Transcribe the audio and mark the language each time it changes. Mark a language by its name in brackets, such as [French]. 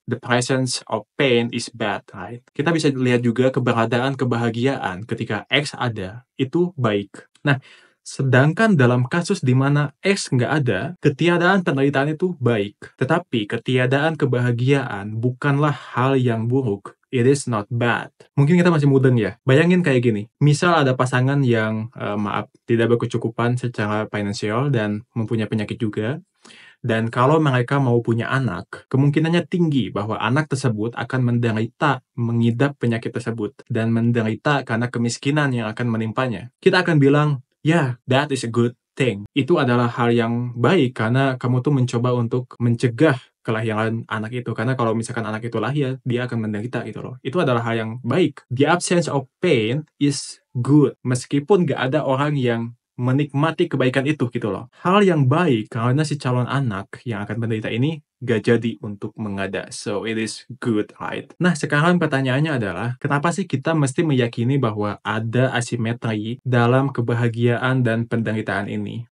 [English] The presence of pain is bad, right? [Indonesian] Kita bisa lihat juga keberadaan kebahagiaan ketika X ada, itu baik. Nah, sedangkan dalam kasus di mana X nggak ada, ketiadaan penderitaan itu baik. Tetapi ketiadaan kebahagiaan bukanlah hal yang buruk. [English] It is not bad. [Indonesian] Mungkin kita masih mudeng ya. Bayangin kayak gini. Misal ada pasangan yang, tidak berkecukupan secara finansial dan mempunyai penyakit juga. Dan kalau mereka mau punya anak, kemungkinannya tinggi bahwa anak tersebut akan menderita mengidap penyakit tersebut. Dan menderita karena kemiskinan yang akan menimpanya. Kita akan bilang, [English] yeah, that is a good thing. [Indonesian] Itu adalah hal yang baik karena kamu tuh mencoba untuk mencegah kelahiran anak itu. Karena kalau misalkan anak itu lahir, dia akan menderita gitu loh. Itu adalah hal yang baik. [English] The absence of pain is good. [Indonesian] Meskipun gak ada orang yang menikmati kebaikan itu gitu loh. Hal yang baik karena si calon anak yang akan menderita ini gak jadi untuk mengada. [English] So, it is good, right? [Indonesian] Nah, sekarang pertanyaannya adalah, kenapa sih kita mesti meyakini bahwa ada asimetri dalam kebahagiaan dan penderitaan ini?